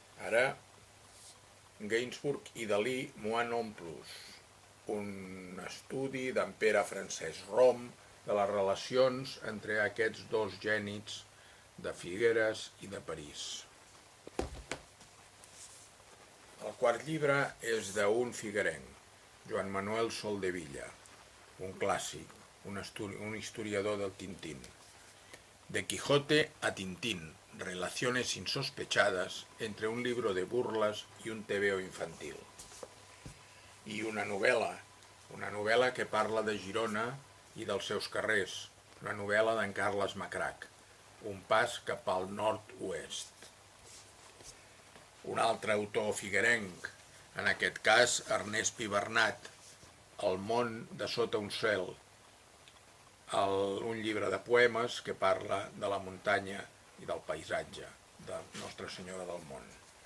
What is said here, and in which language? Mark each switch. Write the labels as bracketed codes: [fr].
[ca] Ara, Gainsbourg i Dalí m'ho han omplus, un estudi d'en Pere Francesc Rom de les relacions entre aquests dos gènies de Figueres i de París. El quart llibre és d'un figuerenc, Joan Manuel Soldevilla, un clàssic, un historiador del Tintín. [es] De Quijote a Tintín, relaciones insospechadas entre un libro de burlas y un tebeo infantil. [ca] I una novel·la que parla de Girona i dels seus carrers, una novel·la d'en Carles Macrach, Un pas cap al nord-oest. Un altre autor figuerenc, en aquest cas Ernest Pibernat, El món de sota un cel, un llibre de poemes que parla de la muntanya i del paisatge de Nostra Senyora del Món.